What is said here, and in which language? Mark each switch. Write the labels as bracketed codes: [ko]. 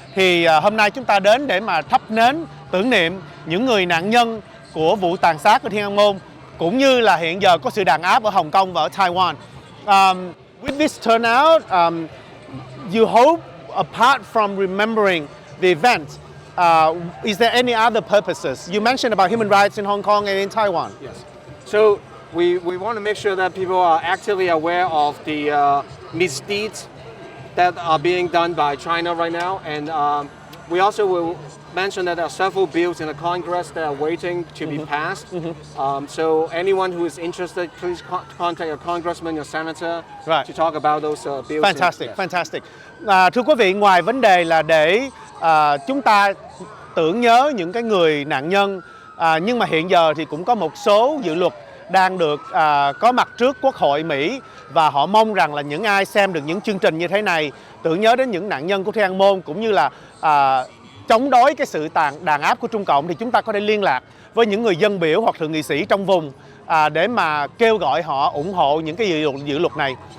[vi] Thì hôm nay chúng ta đến để mà thắp nến tưởng niệm những người nạn nhân của vụ tàn sát ở Thiên An Môn, cũng như là hiện giờ có sự đàn áp ở Hồng Kông và ở Taiwan. [en] With this turnout, you hope, apart from remembering the event, is there any other purposes? You mentioned about human rights in Hong Kong and in Taiwan. Yes. So we want to make sure that people are actively aware of the misdeeds that are being done by China right now, and we also will mention that there are several bills in the Congress that are waiting to be passed. So anyone who is interested, please contact your congressman, your senator, to talk about those bills. Fantastic, fantastic. [vi] Thưa quý vị, ngoài vấn đề là để chúng ta tưởng nhớ những cái người nạn nhân, nhưng mà hiện giờ thì cũng có một số dự luật đang được có mặt trước Quốc hội Mỹ, và họ mong rằng là những ai xem được những chương trình như thế này tưởng nhớ đến những nạn nhân của Thiên An Môn, cũng như là chống đối cái sự đàn áp của Trung Cộng, thì chúng ta có thể liên lạc với những người dân biểu hoặc thượng nghị sĩ trong vùng để mà kêu gọi họ ủng hộ những cái dự luật này.